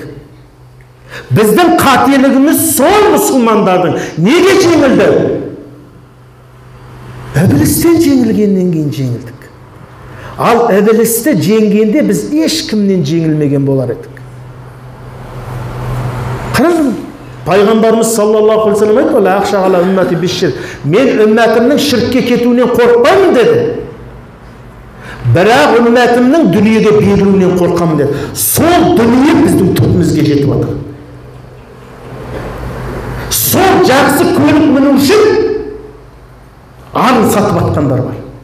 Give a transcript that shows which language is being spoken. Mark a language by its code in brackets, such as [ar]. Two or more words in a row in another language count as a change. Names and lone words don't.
[kk] Біздің қателігіміз сол мұсылмандардың неге жеңілді? Ібілістен жеңілгеннен кейін жеңілдік. Ал ібілісті жеңгенде біз ешкімнен жеңілмеген болар едік. Қараңыз, пайғамбарымыз саллаллаху алейхи ва саллям айтты: [ar] "أخشى على أمتي بالشرك". [kk] Мен үммәтімнің шіркке кетуінен қорықпаймын деді. Бірақ үммәтімнің дүниеге берілуінен қорқамын деді. Сол дүние біздің түбімізге жетіп жатыр. Сол жақсы көлік міну үшін арын сатып жатқандар бар.